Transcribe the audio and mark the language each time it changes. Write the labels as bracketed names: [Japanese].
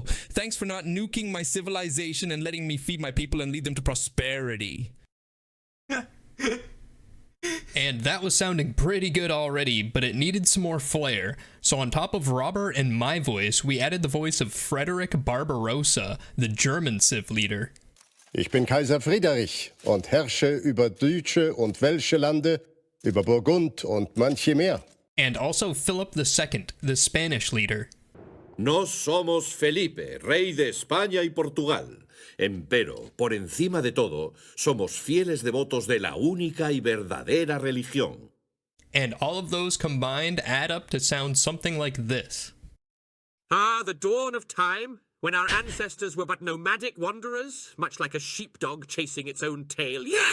[English] Thanks for not nuking my civilization and letting me feed my people and lead them to prosperity. And that was sounding pretty good already, but it needed some more flair. So on top of Robert and my voice, we added the voice of Frederick Barbarossa, the German Civ leader. [German] Ich bin Kaiser Friedrich und herrsche über deutsche und welsche Lande, über Burgund und manche mehr. [English] And also Philip II, the Spanish leader. [Spanish] Nos somos Felipe, rey de España y Portugal. Empero, por encima de todo, somos fieles devotos de la única y verdadera religión. [English] And all of those combined add up to sound something like this. Ah, the dawn of time, when our ancestors were but nomadic wanderers, much like a sheepdog chasing its own tail.